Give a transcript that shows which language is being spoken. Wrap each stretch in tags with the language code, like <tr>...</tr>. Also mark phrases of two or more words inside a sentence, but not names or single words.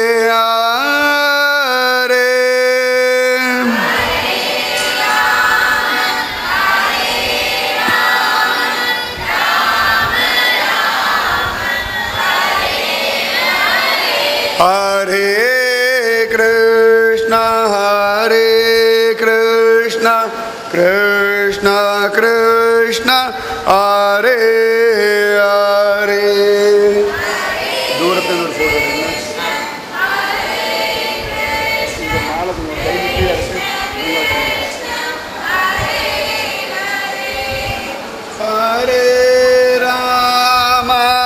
<sa>हरे हरे कृष्ण कृष्ण कृष्ण हरे हरे</sa> <ta>தூரத்தில் ஒரு போட்டோ</ta> <sa>हरे राम</sa>